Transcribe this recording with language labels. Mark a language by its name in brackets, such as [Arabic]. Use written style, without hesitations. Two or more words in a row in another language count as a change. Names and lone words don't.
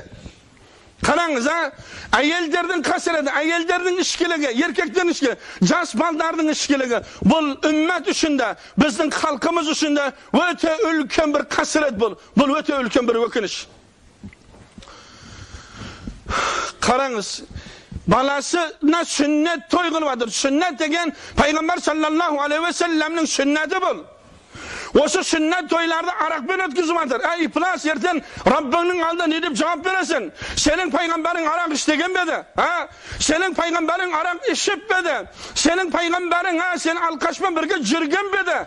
[Kazakh] Қараңыз, әйелдердің қасіреті, әйелдердің ішкілігі, еркектердің ішкілігі, жас балдардың ішкілігі, бұл үммет үшінде, біздің халқымыз үшінде өте үлкен бір қасірет бұл өте үлкен бір өкініш. Қараңыз, баласына сүннет той қылып жатыр. Сүннет деген пайғамбар [Arabic] صلى الله عليه وسلم [Kazakh] сүннеті бұл. Осы сүннет тойларды арақпен өткізіп жатыр. Ипылас, ертең Раббыңның алдында не деп жауап бересің? Сенің пайғамбарың арақ іштеген бе еді? Сенің пайғамбарың арақ ішіп бе еді? Сенің пайғамбарың сен алқашпен бірге жүрген бе еді?